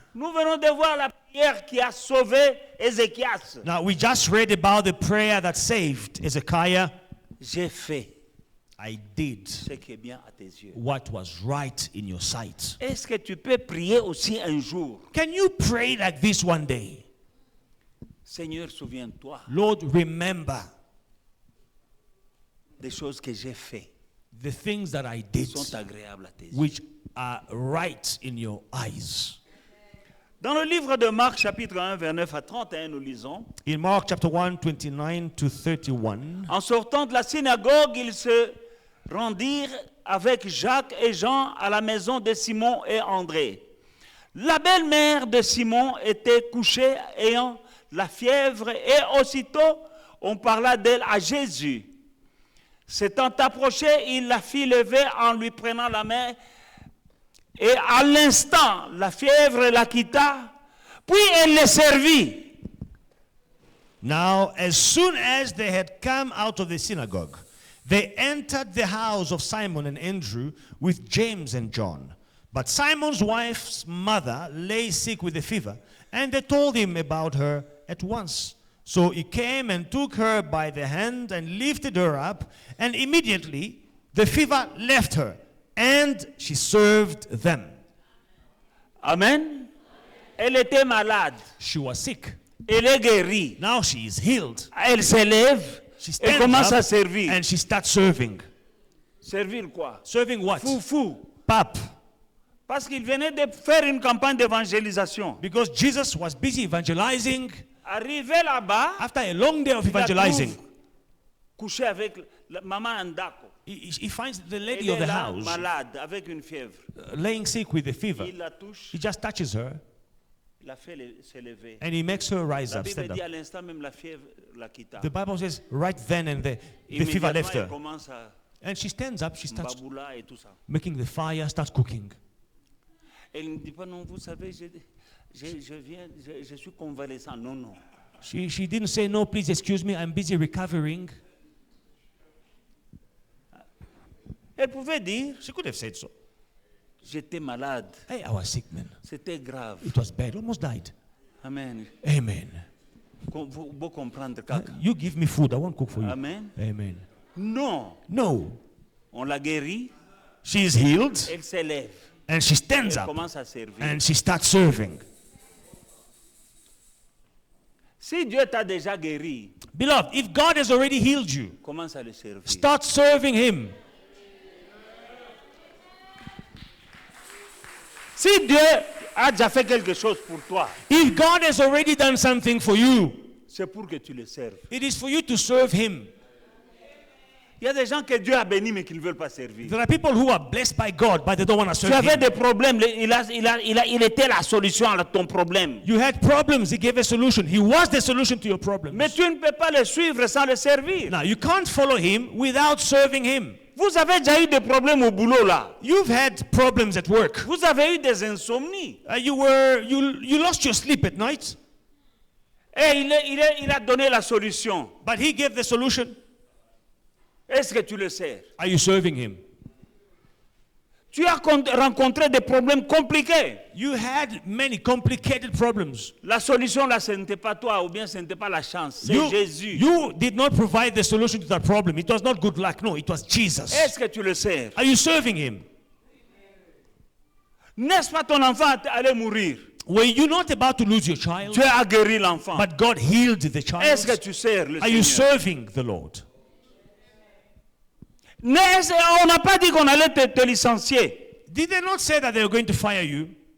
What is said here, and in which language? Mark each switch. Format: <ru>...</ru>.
<fr>Nous venons de voir la prière qui a sauvé Ézéchias.</fr> <en>Now, we just read about the prayer that saved Ezekiah.</en> <fr>J'ai fait.</fr> <en>I did</en> <fr>ce qui est bien à tes yeux.</fr> <en>what was right in your sight.</en> <fr>Est-ce que tu peux prier aussi un jour?</fr> <en>Can you pray like this one day?</en> <fr>Seigneur, souviens-toi</fr> <en>Lord, remember</en> <fr>des choses que j'ai faites</fr> <en>the things that I</en> <fr>qui</fr> <en>did,</en> <fr>sont agréables à tes yeux.</fr> <en>which are right in your eyes.</en> <fr>Dans le livre de Marc, chapitre 1, vers 9 à 31, nous lisons:</fr> <en>In Mark chapter 1, 29 to 31,</en> <fr>En sortant de la synagogue, ils se rendirent avec Jacques et Jean à la maison de Simon et André. La belle-mère de Simon était couchée, ayant la fièvre, et aussitôt on parla d'elle à Jésus. S'étant approché, il la fit lever en lui prenant la main, et à l'instant, la fièvre la quitta, puis elle le servit.</fr> <en>now as soon as they had come out of the synagogue, they entered the house of Simon and Andrew with James and John. But Simon's wife's mother lay sick with a fever, and they told him about her at once. So he came and took her by the hand and lifted her up, and immediately the fever left her, and she served them.</en> <fr>Amen. Elle était malade.</fr> <en>She was sick.</en> <fr>Elle est guérie.</fr> <en>Now she is healed.</en> <fr>Elle s'élève</fr> <en>She</en> <fr>et</fr> <en>stands</en> <fr>commence à</fr> <en>up</en> <fr>servir.</fr> <en>and she starts serving.</en> <fr>Servir quoi?</fr> <en>Serving what?</en> <fr>Fou. Pap. Parce qu'il venait de faire une campagne d'évangélisation.</fr> <en>Because Jesus was busy evangelizing.</en> <fr>Arrivé là-bas,</fr> <en>After a long day of</en> <fr>il la</fr> <en>evangelizing,</en> <fr>trouve couché avec la maman Andako.</fr> <en>he finds the</en> <fr>Elle</fr> <en>lady of</en> <fr>est</fr> <en>the</en> <fr>là,</fr> <en>house</en> <fr>malade, avec une fièvre.</fr> <en>laying sick with a fever.</en> <fr>Il la touche,</fr> <en>He just touches her</en> <fr>il la fait se lever.</fr> <en>and he makes her rise</en> <fr>La</fr> <en>up,</en> <fr>Bible</fr> <en>stand</en> <fr>dit</fr> <en>up.</en> <fr>à l'instant même la fièvre la quitta.</fr> <en>The Bible says right then and there, the fever</en> <fr>Immédiatement,</fr> <en>left</en> <fr>elle</fr> <en>her.</en> <fr>commence à</fr> <en>And she stands up, she starts</en> <fr>baboula et tout ça.</fr> <en>making the fire, starts cooking.</en> <fr>Elle ne dit pas non, vous savez, je suis convalescent. Non, non.</fr> <en>She didn't say, no, please excuse me, I'm busy recovering.</en> <fr>Elle pouvait dire,</fr> <en>She could have said so.</en> <fr>j'étais malade,</fr> <en>Hey, I was sick, man.</en> <fr>c'était grave.</fr> <en>It was bad, almost died.</en> <fr>Amen.</fr> <en>Amen.</en> <fr>Vous comprendre, Kaka.</fr> <en>You give me food, I won't cook for you.</en> <fr>Amen.</fr> <en>Amen.</en> <fr>Non,</fr> <en>No.</en> <fr>on l'a guérie,</fr> <en>She is healed</en> <fr>elle s'élève,</fr> <en>and she stands</en> <fr>elle</fr> <en>up</en> <fr>commence à servir.</fr> <en>and she starts serving.</en> <fr>Si Dieu t'a déjà guéri,</fr> <en>Beloved, if God has already healed you,</en> <fr>commence à le servir.</fr> <en>start serving Him.</en> <fr>Si Dieu a déjà fait quelque chose pour toi,</fr> <en>If God has already done something for you,</en> <fr>c'est pour que tu le serves.</fr> <en>it is for you to serve Him.</en> <fr>Il y a des gens que Dieu a bénis mais qui ne veulent pas servir.</fr> <en>There are people who are blessed by God, but they don't want to</en> <fr>Tu</fr> <en>serve</en> <fr>avais</fr> <en>Him.</en> <fr>des problèmes, il était la solution à ton problème.</fr> <en>You had problems, He gave a solution. He was the solution to your problems.</en> <fr>Mais tu ne peux pas le suivre sans le servir.</fr> <en>Now, you can't follow Him without serving Him.</en> <fr>Vous avez déjà eu des problèmes au boulot là.</fr> <en>You've had problems at work.</en> <fr>Vous avez eu des insomnies.</fr> <en>You lost your sleep at night,</en> <fr>Et il a donné la solution.</fr> <en>but He gave the solution.</en> <fr>Est-ce que tu le sais?</fr> <en>Are you serving Him?</en> <fr>Tu as rencontré des problèmes compliqués.</fr> <en>You had many complicated problems.</en> <fr>La solution là, ce n'était pas toi ou bien ce n'était pas la chance. C'est Jésus.</fr> <en>You did not provide the solution to that problem. It was not good luck. No, it was Jesus.</en> <fr>Est-ce que tu le sais?</fr> <en>Are you serving Him?</en> <fr>N'est-ce pas ton enfant allait mourir?</fr> <en>Were you not about to lose your child?</en> <fr>Dieu a guéri l'enfant.</fr> <en>But God healed the</en> <fr>Est-ce que</fr> <en>child.</en> <fr>tu sers le</fr> <en>Are you</en> <fr>Seigneur?</fr> <en>serving the Lord?</en> <fr>On n'a pas dit qu'on allait te licencier.</fr> <en>Did they not say that they were going to fire you?</en>